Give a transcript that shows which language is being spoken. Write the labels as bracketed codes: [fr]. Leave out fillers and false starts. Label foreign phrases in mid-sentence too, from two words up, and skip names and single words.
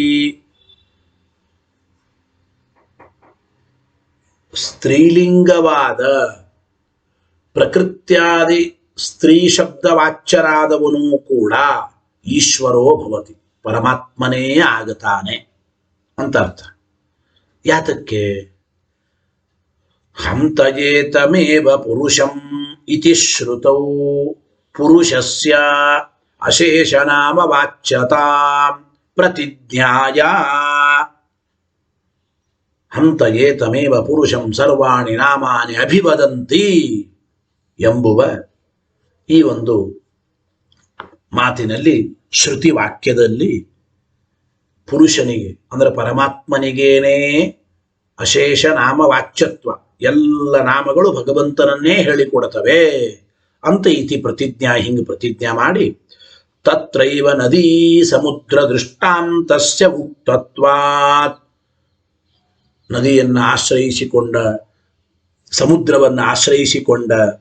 [kn] ಸ್ತ್ರೀಲಿಂಗವಾದ ಪ್ರಕೃತ್ಯಾದಿ ಸ್ತ್ರೀ ಶಬ್ದವಾಚ್ಯರಾದವನು ಕೂಡ [sa] ಈಶ್ವರೋ ಭವತಿ, [kn] ಪರಮಾತ್ಮನೇ ಆಗತಾನೆ ಅಂತ ಅರ್ಥ. [sa] ಯಾತಕ್ಕೆ? ಹಂತಯೇತಮೇವ ಪುರುಷಂ ಇತಿ ಶ್ರುತೌ ಪುರುಷಸ್ಯ ಅಶೇಷನಾಮ ವಾಚ್ಯತಾಂ ಪ್ರತಿಜ್ಞಾಯ. ಹಂತಯೇತಮೇವ ಪುರುಷಂ ಸರ್ವಾಣಿ ನಾಮಾನಿ ಅಭಿವದಂತಿ [kn] ಎಂಬುವ ಈ ಒಂದು ಮಾತಿನಲ್ಲಿ, ಶ್ರುತಿ ವಾಕ್ಯದಲ್ಲಿ ಪುರುಷನಿಗೆ ಅಂದ್ರೆ ಪರಮಾತ್ಮನಿಗೇನೇ ಅಶೇಷ ನಾಮ ವಾಚ್ಯತ್ವ, ಎಲ್ಲ ನಾಮಗಳು ಭಗವಂತನನ್ನೇ ಹೇಳಿಕೊಡ್ತವೆ ಅಂತ [sa] ಇತಿ ಪ್ರತಿಜ್ಞಾ, [kn] ಹಿಂಗೆ ಪ್ರತಿಜ್ಞಾ ಮಾಡಿ [sa] ತತ್ರೈವ ನದೀ ಸಮುದ್ರ ದೃಷ್ಟಾಂತಸ್ಯ ಉಕ್ತತ್ವಾತ್, [kn] ನದಿಯನ್ನು ಆಶ್ರಯಿಸಿಕೊಂಡ ಸಮುದ್ರವನ್ನು ಆಶ್ರಯಿಸಿಕೊಂಡ